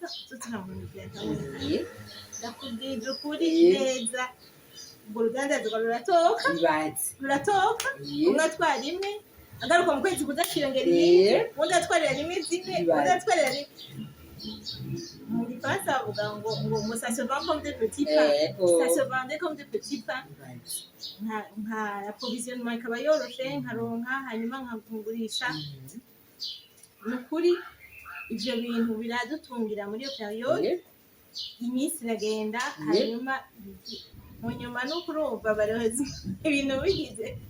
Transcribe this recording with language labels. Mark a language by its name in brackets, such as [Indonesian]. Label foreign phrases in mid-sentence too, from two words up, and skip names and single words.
[Rundi] tutanamugira ndakubwira ukuri neza ubwo ruganda ruratoka umwe atwara imwe agaruka mu kwezi kudakirongera iyindi undi atwarira rimwe zimwe undi atwarira rimwe mu gifaransa bavuga ngo [French] ça se vend comme des petits pains ça se vendait comme des petits pains [Rundi] nka approvisionnement ikaba yoroshe nkaronka hanyuma nkagurisha ni ukuri ivyo bintu biradutungira muri iyo periode iminsi iragenda hanyuma mu nyuma no kurumva barozi ibintu bigize